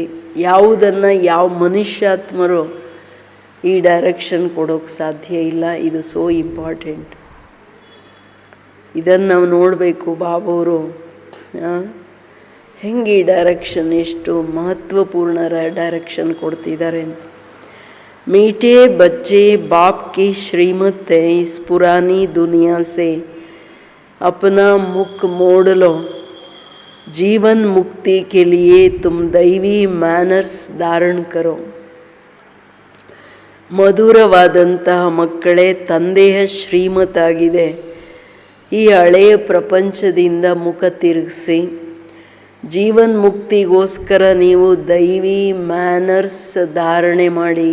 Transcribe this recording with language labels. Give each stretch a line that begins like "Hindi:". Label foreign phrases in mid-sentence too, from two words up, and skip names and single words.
Kannada: ಯಾವುದನ್ನು ಯಾವ ಮನುಷ್ಯಾತ್ಮರು ಈ ಡೈರೆಕ್ಷನ್ ಕೊಡೋಕ್ಕೆ ಸಾಧ್ಯ ಇಲ್ಲ. ಇದು
English: so important.
Kannada: ಇದನ್ನು ನಾವು ನೋಡಬೇಕು. ಬಾಬವರು ಹೆಂಗೆ ಈ ಡೈರೆಕ್ಷನ್ ಎಷ್ಟು ಮಹತ್ವಪೂರ್ಣ ಡೈರೆಕ್ಷನ್ ಕೊಡ್ತಿದ್ದಾರೆ ಅಂತ.
Hindi: मीठे बच्चे बाप की श्रीमत है, इस पुरानी दुनिया से अपना मुख मोड़ लो. जीवन मुक्ति के लिए तुम दैवी मैनर्स धारण करो.
Kannada: ಮಧುರವಾದಂತಹ ಮಕ್ಕಳೇ, ತಂದೆಯ ಶ್ರೀಮತಾಗಿದೆ. ಈ ಹಳೆಯ ಪ್ರಪಂಚದಿಂದ ಮುಖ ತಿರುಗಿಸಿ ಜೀವನ್ ಮುಕ್ತಿಗೋಸ್ಕರ ನೀವು ದೈವಿ ಮ್ಯಾನರ್ಸ್ ಧಾರಣೆ ಮಾಡಿ.